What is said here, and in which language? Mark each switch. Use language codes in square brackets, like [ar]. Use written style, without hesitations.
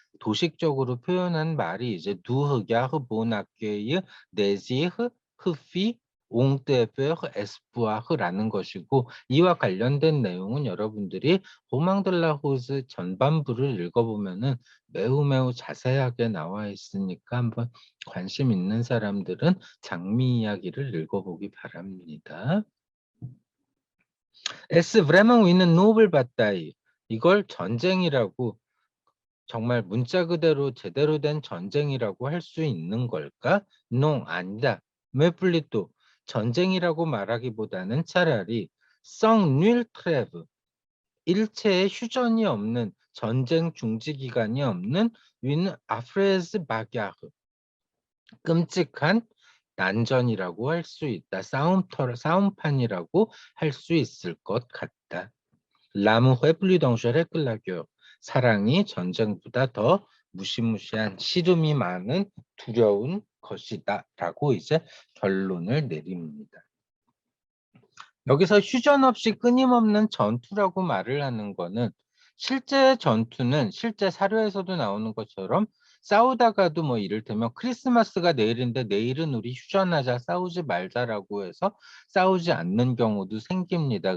[ko] 도식적으로 표현한 말이 이제 [fr] "Du regardes mon accueil, désir, refus, ont peur, espoir [ko] 라는 것이고 이와 관련된 내용은 여러분들이 로망 드 라호즈 전반부를 읽어보면은 매우 자세하게 나와 있으니까 한번 관심 있는 사람들은 장미 이야기를 읽어보기 바랍니다. [fr] S vraiment une noble bataille. [ko] 이걸 전쟁이라고 정말 문자 그대로 제대로 된 전쟁이라고 할 수 있는 걸까? Non, 아니다. [fr] Mais plutôt [ko] 전쟁이라고 말하기보다는 차라리 [fr] sans nul trêve [ko] 일체의 휴전이 없는 전쟁 중지 기간이 없는 [fr] une affreuse bagarre [ko] 끔찍한 난전이라고 할 수 있다. 싸움판이라고 할 수 있을 것 같다. [fr] L'amour est plus dangereux que la guerre. [ko] 사랑이 전쟁보다 더 무시무시한 시름이 많은 두려운 것이다. 라고 이제 결론을 내립니다. 여기서 휴전 없이 끊임없는 전투라고 말을 하는 거는 실제 전투는 실제 사료에서도 나오는 것처럼 싸우다가도 뭐 이를테면 크리스마스가 내일인데 내일은 우리 휴전하자 싸우지 말자라고 해서 싸우지 않는 경우도 생깁니다.